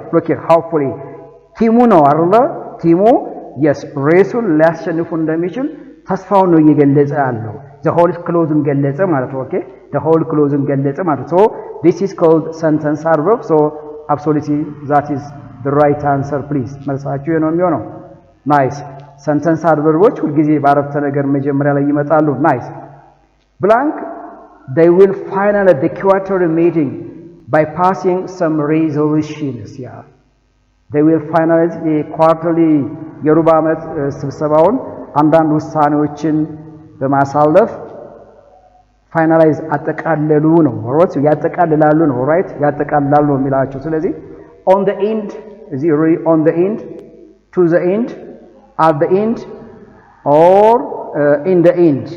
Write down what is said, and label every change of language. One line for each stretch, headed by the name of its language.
Amharic: look here, hopefully ቲሙ ነው አይደል? ቲሙ yes ሬሱን ሊያሸንፉ እንደሚችል ተስፋውን ነው እየገለጸ ያለው። the whole clause ገለጸ ማለት ነው። okay, the whole clause ገለጸ ማለት
English: so this is called sentence adverb. so absolutely that is the right answer.
Amharic: please መልሳችሁ ነው የሚሆነው። nice. sentence adverbs ሁልጊዜ በአረፍተ ነገር መጀመሪያ ላይ ይመጣሉ። nice.
English: blank they will finalize the quarterly meeting by passing some resolutions. yeah, they will finalize the quarterly
Amharic: የሩብ ዓመት ስብሰባውን አንዳንድ ውሳኔዎችን በማሳለፍ ፋይናላይዝ አጠቃለሉ ነው። ኦራይት ያጠቃልላሉ ነው። ኦራይት ያጠቃልላሉ ነው የሚላቸው። ስለዚህ
English: on the end is it on the end, to the end, at the end or in the end?